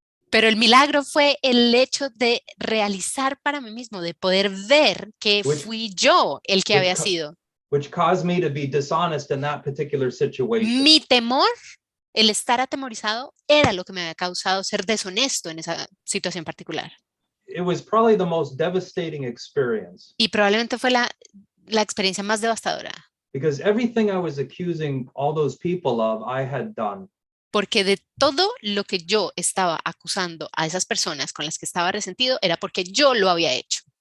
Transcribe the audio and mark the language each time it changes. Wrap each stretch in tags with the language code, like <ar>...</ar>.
<es>Pero el milagro fue el hecho de realizar para mí mismo, de poder ver que fui yo el que había sido.</es> <en>Which caused me to be dishonest in that particular situation.</en> <es>Mi temor, el estar atemorizado, era lo que me había causado ser deshonesto en esa situación particular.</es> <en>It was probably the most devastating experience.</en> <es>Y probablemente fue la experiencia más devastadora.</es> <en>Because everything I was accusing all those people of, I had done.</en> <es>Porque de todo lo que yo estaba acusando a esas personas con las que estaba resentido era porque yo lo había hecho.</es>